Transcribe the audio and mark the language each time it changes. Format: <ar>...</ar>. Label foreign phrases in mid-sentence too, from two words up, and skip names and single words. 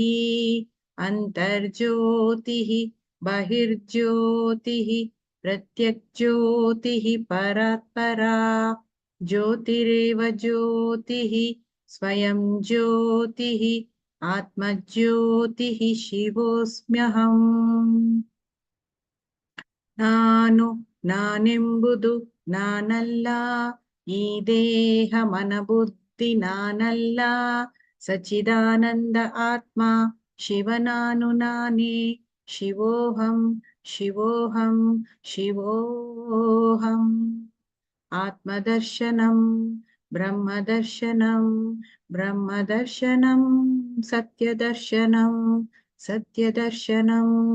<sa>अन्तर्ज्योतिः बहिर्ज्योतिः प्रत्यग्ज्योतिः परात्परा ज्योतिरेव ज्योतिः स्वयं ज्योतिः आत्मज्योतिः शिवोऽस्म्यहम्।</sa> <kn>ನಾನೆಂಬುದು ನಾನಲ್ಲ, ಈ ದೇಹ ಮನಬುದ್ಧಿ ನಾನಲ್ಲ, ಸಚಿದಾನಂದ ಆತ್ಮ ಶಿವನಾನು ನಾನೇ,</kn> <sa>ಶಿವೋಹಂ ಶಿವೋಹಂ ಶಿವೋಹಂ. ಆತ್ಮದರ್ಶನಂ ಬ್ರಹ್ಮದರ್ಶನಂ ಬ್ರಹ್ಮದರ್ಶನಂ ಸತ್ಯದರ್ಶನಂ ಸತ್ಯದರ್ಶನಂ.</sa>